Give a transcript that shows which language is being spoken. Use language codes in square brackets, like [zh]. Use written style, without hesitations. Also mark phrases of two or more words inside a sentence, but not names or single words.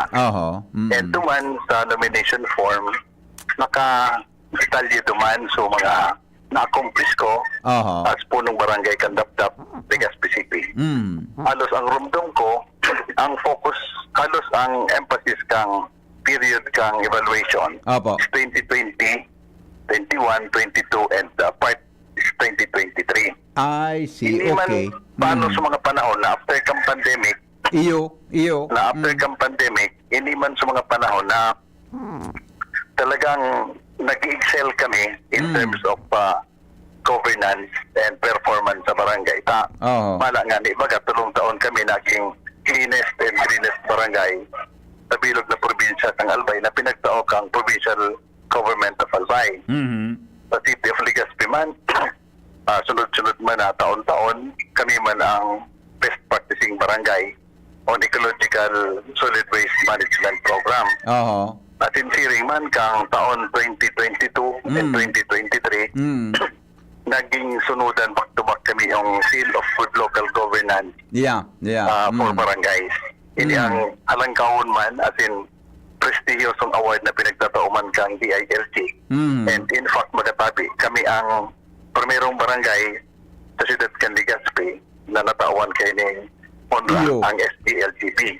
[bik] And duman sa [en] nomination form, [bik] naka-detalye duman so mga na-accomplish ko as punong barangay kang Dapdap, Legazpi City. Halos ang rumdum ko, ang focus, halos ang emphasis kang period kang evaluation is 2020, 21, 22, and part 2023. [en] I see. [bik] Hindi [en] Okay. [bik] man paano sa mga panahon na after kang pandemic, Iyo. hindi man sa mga panahon na talagang nag-excel kami [en] in terms of governance and performance [bik] sa barangay. Oo. Mala nga ni baga, tulong taon kami naging [en] cleanest and greenest barangay [bik] sa bilog na probinsya ng Albay na pinagtao kang [en] provincial government of Albay. Mhm. [bik] Sa City of Legazpi man, sunod-sunod man na taon-taon, kami man ang [en] best practicing barangay on ecological solid waste management program. [bik] Oo. At sinsiring man kang taon 2022 and 2023, naging sunudan back-to-back kami yung [en] seal of good local governance Yeah. for barangays. [bik] Hindi ang halangkahon man, [en] as in [bik] prestigiosong award na pinagtatauman kang DILG. [en] And in fact, [bik] magatabi, kami ang primerong barangay sa siyudad kan Legazpi na natawan kay ni Honra, Iyo. ang SDLGB.